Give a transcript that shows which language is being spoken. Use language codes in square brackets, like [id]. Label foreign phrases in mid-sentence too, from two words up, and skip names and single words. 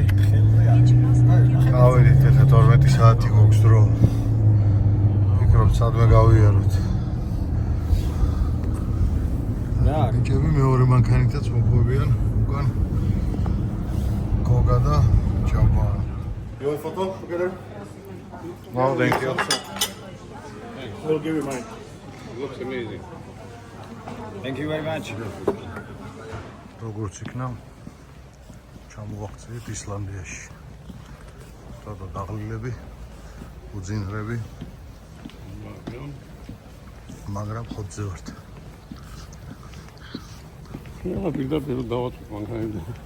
[ka] გავედით ეხლა 12 საათი გვაქვს დრო. ვფიქრობ სადმე გავიაროთ. რა, ბიჭები მეორე მანქანითაც მოგვევიან უკან. გოგა და ჯაბა. [en] You want photo together? No, thank you. I'll give you mine. Looks amazing. Thank you very much. [ka] როგორც იქნა ჩამოვაღწევით ისლანდიაში. ცოტა დაღლილები, უძინრები. მაგრამ ხოთზე ვართ. Ja, პირდაპირ დავაწყო მანქანები.